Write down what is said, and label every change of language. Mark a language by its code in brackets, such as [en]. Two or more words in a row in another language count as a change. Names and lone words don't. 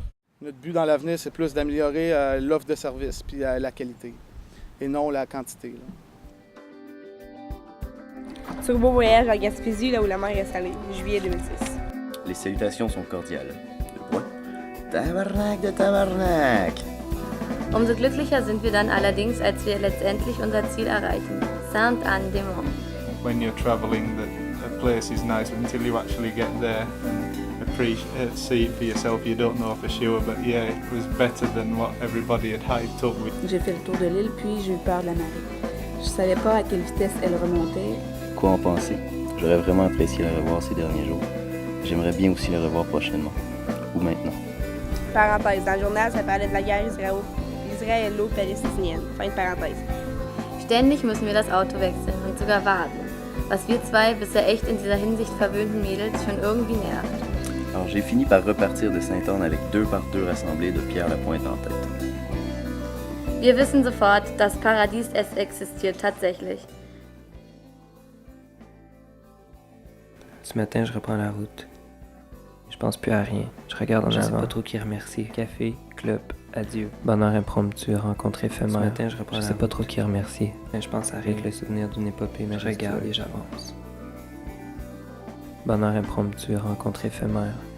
[fr] Notre but dans l'avenir, c'est plus d'améliorer l'offre de service puis la qualité et non la quantité. Là. Turbo voyage à Gaspésie, là où la mer est salée, juillet 2006. Les salutations sont cordiales. De quoi? Tabarnak de tabarnak! [de] Umso glücklicher sind wir dann allerdings, als wir letztendlich unser Ziel erreichen. [fr] Saint-Anne-des-Monts. [en] When you're travelling, that a place is nice until you actually get there and see it for yourself. You don't know for sure, but yeah, it was better than what everybody had hyped up with. [fr] J'ai fait le tour de l'île, puis j'ai eu peur de la marée. Je savais pas à quelle vitesse elle remontait. Quoi en penser? J'aurais vraiment apprécié la revoir ces derniers jours. J'aimerais bien aussi la revoir prochainement. Ou maintenant. Parenthèse, dans le journal, ça parlait de la guerre israélo-palestinienne. Fin de parenthèse. [de] Ständig müssen wir das Auto wechseln und sogar warten. was wir zwei bisher echt in dieser Hinsicht verwöhnten Mädels schon irgendwie nervt. [fr] Alors j'ai fini par repartir de Sainte-Anne avec 2 par 2 rassemblés de Pierre Lapointe en tête. [de] Wir wissen sofort, das Paradies, es existiert tatsächlich. [fr] Ce matin, je reprends la route. Je pense plus à rien. Je regarde en avant. Je sais pas trop qui remercier. Café, club, adieu. Bonheur impromptu, rencontre éphémère. Ce matin, je reprends la route. Je sais pas trop qui remercier. Mais je pense à rien. Avec le souvenir d'une épopée, mais je regarde et j'avance. Bonheur impromptu, rencontre éphémère.